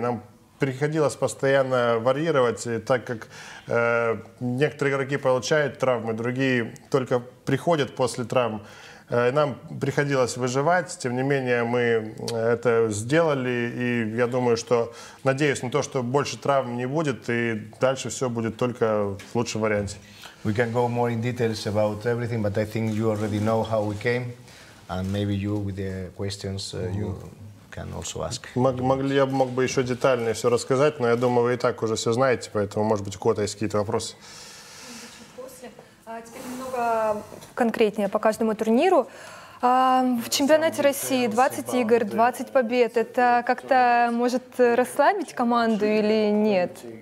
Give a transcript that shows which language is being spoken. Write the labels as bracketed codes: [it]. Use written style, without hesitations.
[ru] Нам приходилось постоянно варьировать, так как некоторые игроки получают травмы, другие только приходят после травм. Нам приходилось выживать, тем не менее мы это сделали, и я думаю, что, надеюсь на то, что больше травм не будет, и дальше все будет только в лучшем варианте. [en] We can go more in details about everything, but I think you already know how we came, and maybe you, with the questions, you can also ask. [ru] Я мог бы еще детальнее все рассказать, но я думаю, вы и так уже все знаете, поэтому, может быть, у кого-то есть какие-то вопросы. Теперь немного конкретнее по каждому турниру. В чемпионате России 20 игр, 20 побед. Это как-то может расслабить команду или нет?